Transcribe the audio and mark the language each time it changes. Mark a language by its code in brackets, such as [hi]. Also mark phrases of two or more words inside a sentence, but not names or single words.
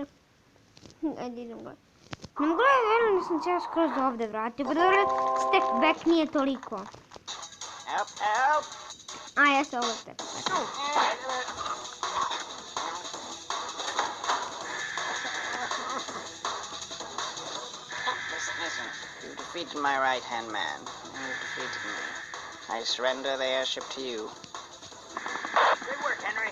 [hr] Ajde idem glider. Ne mogu da vjerujem da sam se ja skroz ovdje vratio. Pa dobro, [en] step back [hr] nije toliko. [en] Help, help. A, [hr] jeste ovo [en] step back. Listen, you defeated my right-hand man. You defeated me. I surrender the airship to you. Good work, Henry.